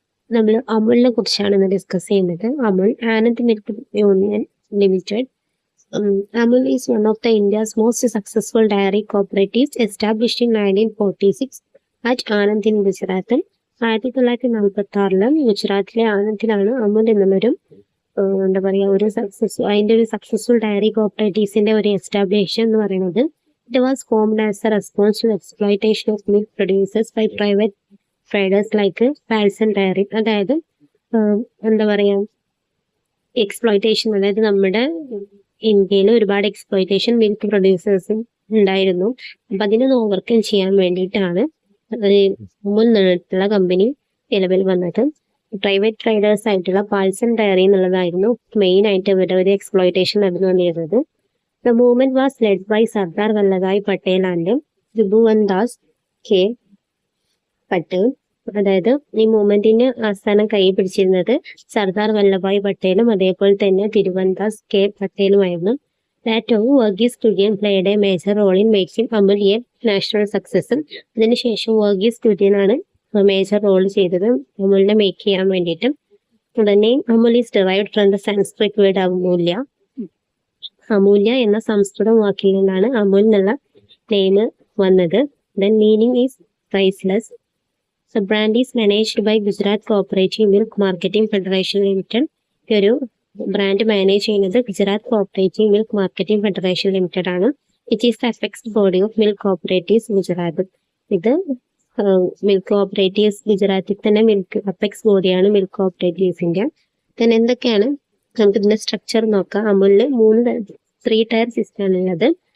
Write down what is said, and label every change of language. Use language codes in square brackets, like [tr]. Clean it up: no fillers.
[ml] നമ്മൾ അമുലിനെ കുറിച്ചാണ് ഇന്ന് ഡിസ്കസ് ചെയ്യുന്നത്. Amul Anand milk union limited. [en] Amul is one of the India's most successful dairy cooperatives established in 1946 at Anand in Gujarat. [ml] 1946 ഗുജറാത്തിലെ ആനന്ദിലാണ് അമുൽ എന്നുള്ളൊരു എന്താ പറയുക ഒരു സക്സസ്ഫുൾ ഡയറി കോപ്പറേറ്റീവ്സിന്റെ ഒരു എസ്റ്റാബ്ലിഷൻ എന്ന് പറയുന്നത്. [en] It was formed as a response to the exploitation of milk producers by private traders like Palson Dairy. [ml] അതായത് എന്താ പറയാ എക്സ്പ്ലോയിറ്റേഷൻ, അതായത് നമ്മുടെ ഇന്ത്യയിൽ ഒരുപാട് എക്സ്പ്ലോയിറ്റേഷൻ മിൽക്ക് പ്രൊഡ്യൂസേഴ്സ് ഉണ്ടായിരുന്നു. അപ്പൊ അതിനൊന്ന് ഓവർകം ചെയ്യാൻ വേണ്ടിയിട്ടാണ് അമുൽ എന്നുള്ള കമ്പനി നിലവിൽ വന്നത്. പ്രൈവറ്റ് ട്രേഡേഴ്സ് ആയിട്ടുള്ള പാൽസൺ ഡയറി എന്നുള്ളതായിരുന്നു മെയിൻ ആയിട്ട് ഇവരുടെ ഒരു exploitation നടന്നുകൊണ്ടിരുന്നത്. [en] The movement was led by Sardar Vallabhbhai Patel and Tribhuvan Das K. Patel. [ml] അതായത് ഈ മൂവ്മെന്റിന് അവസാനം കൈ പിടിച്ചിരുന്നത് സർദാർ വല്ലഭായ് പട്ടേലും അതേപോലെ തന്നെ തിരുവൻദാസ് K പട്ടേലുമായിരുന്നു. [en] Later, Verghese Kudian played a major role in making Amul a national success. [ml] അതിനുശേഷം വർഗീസ് കുര്യനാണ് മേജർ റോൾ ചെയ്തത് അമുലിനെ മേക്ക് ചെയ്യാൻ വേണ്ടിയിട്ട്. [en] The name Amul is derived from the Sanskrit word Amulya. [ml] അമൂല്യ എന്ന സംസ്കൃത വാക്കിൽ നിന്നാണ് അമുൽ എന്നുള്ള നെയിം വന്നത്. [en] Then meaning is priceless. The brand is managed by Gujarat Cooperative Milk Marketing Federation Limited. [ml] ഈ ഒരു ബ്രാൻഡ് മാനേജ് ചെയ്യുന്നത് Gujarat cooperative milk marketing federation limited ആണ്. [en] It is the apex body of milk cooperatives Gujarat. [ml] ഇത് milk cooperatives ഗുജറാത്തിൽ തന്നെ apex ബോഡിയാണ് milk കോപ്പറേറ്റീവ്സിന്റെ. Then എന്തൊക്കെയാണ് നമുക്ക് ഇതിന്റെ സ്ട്രക്ചർ നോക്കാം. അമുലിന് 3 ടയർ സിസ്റ്റം ആണുള്ളത്.